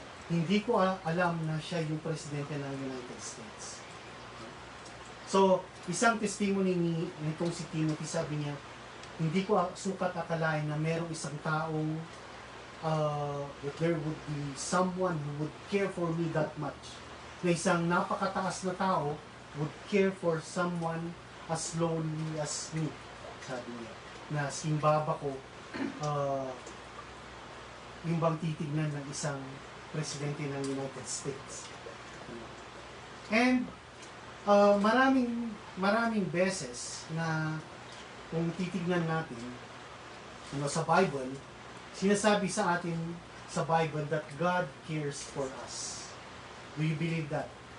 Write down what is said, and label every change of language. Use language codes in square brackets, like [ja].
[tl] Hindi ko alam na siya yung presidente ng United States. So, isang testimony nitong si Timothy, sabi niya, hindi ko sukat akalain na merong isang taong [en] that there would be someone who would care for me that much. [tl] Na isang napakataas na tao [en] would care for someone as lonely as me, [tl] sabi niya. Na simbaba ko, yung bang titignan ng isang presidente ng United States. And maraming beses na kung titignan natin sa Bible, sinasabi sa atin sa Bible [en] that God cares for us. Do you believe that?